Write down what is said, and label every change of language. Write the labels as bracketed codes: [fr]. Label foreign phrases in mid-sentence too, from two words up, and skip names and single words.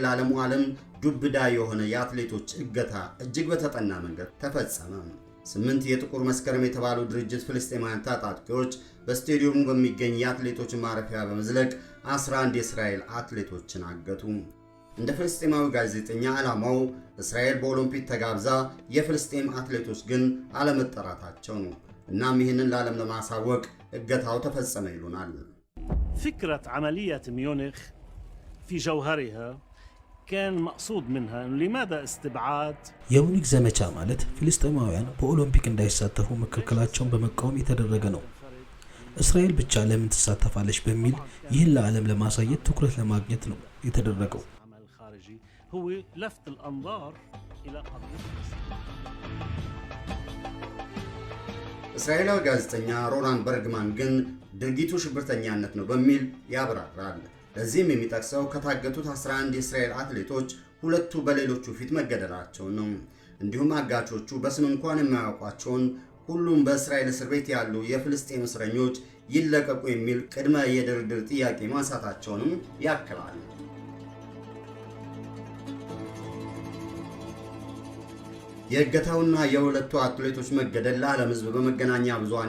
[am] ለዓለሙ ዓለም ዱብዳ የሆነ የአትሌቶች እገታ እጅግ በተጠና መንገድ ተፈጸመ። 8 የጥቁር መስከረም የተባሉ ድርጅት ፍልስጤማውያን ታጣቂዎች በስቴዲየሙ በሚገኝ የአትሌቶች ማረፊያ በመዝለቅ 11 የእስራኤል አትሌቶችን አገቱ። እንደ ፍልስጤማዊ ጋዜጠኛ ዓላማው እስራኤል በኦሎምፒክ ተጋብዛ የፍልስጤም አትሌቶች ግን አለመጠራታቸው ነው። እናም ይህንን ለዓለም ለማሳወቅ እገታው ተፈጸመ ይሉናል። [ar] فكرة عملية ميونخ في جوهرها كان مقصود منها لماذا استبعاد [am] የሙኒክ ዘመቻ ማለት ፍልስጤማውያን በኦሎምፒክ እንዳይሳተፉ መከልከላቸውን በመቃወም የተደረገ ነው። እስራኤል ብቻ ለምን ትሳተፋለች በሚል ይህን ለዓለም ለማሳየት ትኩረት ለማግኘት ነው የተደረገው። [ar] هو لفت الأنظار إلى قضية [am] እስራኤላዊ ጋዜጠኛ ሮላንድ በርግማን ግን ድርጊቱ ሽብርተኛነት ነው በሚል ያብራራል። ለዚህም የሚጠቅሰው ከታገቱት 11 የእስራኤል አትሌቶች ሁለቱ በሌሎቹ ፊት መገደላቸው ነው። እንዲሁም አጋቾቹ በስም እንኳን የማያውቋቸውን ሁሉም በእስራኤል እስር ቤት ያሉ የፍልስጤም እስረኞች ይለቀቁ የሚል ቅድመ የድርድር ጥያቄ ማንሳታቸውንም ያክላል። የእገታውና የሁለቱ አትሌቶች መገደል ለዓለም ሕዝብ በመገናኛ ብዙሃን